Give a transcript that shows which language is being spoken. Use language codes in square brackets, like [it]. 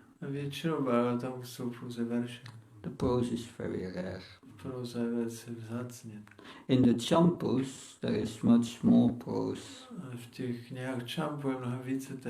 [cs] Většinou Bhagavatamu jsou pouze verše. [en] The prose is very rare. [cs] Próza je velice vzácně. [en] In the champus there is much more prose. [cs] V těch knihách čampu je mnohem více té